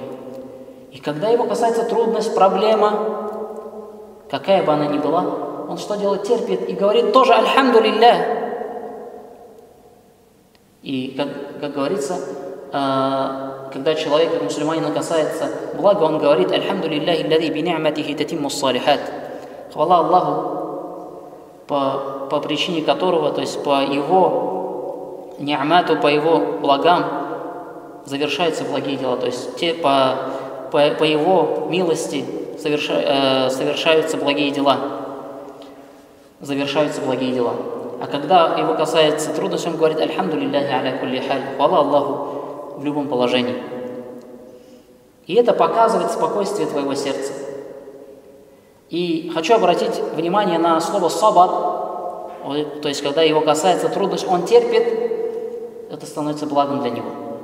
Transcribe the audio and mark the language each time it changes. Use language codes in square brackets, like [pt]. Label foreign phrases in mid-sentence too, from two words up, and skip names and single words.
[ru] И когда его касается трудность, проблема, какая бы она ни была, он что делает? Терпит и говорит тоже альхамдулилля. И как говорится, когда человек, мусульманина, касается блага, он говорит: [ar] الحمد لله الذي بنعمته تتم الصالحات. [ru] Хвала Аллаху, по причине которого, то есть по его ни'мату, по его благам, завершаются благие дела, то есть по Его милости совершаются благие дела. Завершаются благие дела. А когда его касается трудности, он говорит: [ar] «الحمد لله على كل حال», [ru] хвала Аллаху в любом положении. И это показывает спокойствие твоего сердца. И хочу обратить внимание на слово «сабар», то есть когда его касается трудность, он терпит, это становится благом для него.